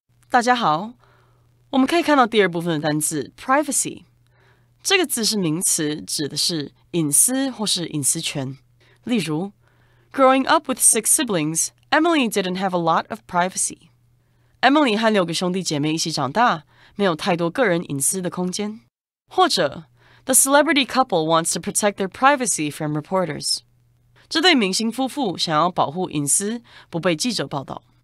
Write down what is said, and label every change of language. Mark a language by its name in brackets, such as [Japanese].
[Chinese] 大家好，我们可以看到第二部分的单字 privacy。这个字是名词，指的是隐私或是隐私权。 [English] 例如 ，Growing up with 6 siblings, Emily didn't have a lot of privacy. [Chinese] Emily 和6个兄弟姐妹一起长大，没有太多个人隐私的空间。 [English] 或者 The celebrity couple wants to protect their privacy from reporters. [Chinese] 这对明星夫妇想要保护隐私，不被记者报道。